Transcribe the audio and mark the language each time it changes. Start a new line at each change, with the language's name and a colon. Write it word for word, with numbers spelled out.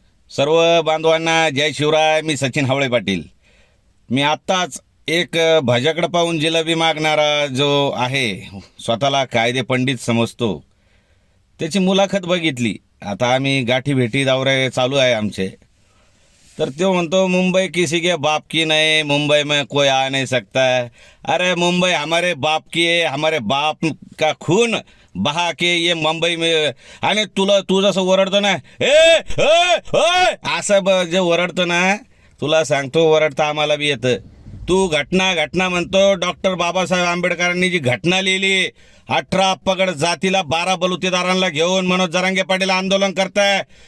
Marathi: सर्व बांधवांना जय शिवराय. मी सचिन हावळे पाटील. मी आत्ताच एक अ, भाज्याकडं पाहून जिलेबी मागणारा जो आहे, स्वतःला कायदे पंडित समजतो, त्याची मुलाखत बघितली. आता आम्ही गाठी भेटी दौरे चालू आहे आमचे. तर तो म्हणतो
Hindi: मुंबई किसी के बाप की नहीं, मुंबई में कोई आ नहीं सकता है. अरे मुंबई हमारे बाप की है, हमारे बाप का खून बहा के ये मुंबई में.
Marathi: आणि तुला तू जसं ओरडतो ना, ए ए, ए, असं ब- जे ओरडतो ना, तुला सांगतो ओरडता आम्हाला बी येतं. तू घटना घटना म्हणतो. डॉक्टर बाबासाहेब आंबेडकरांनी जी घटना लिहिली, अठरा पगड जातीला बारा बलुतेदारांना घेऊन मनोज जरांगे पाटील आंदोलन करताय.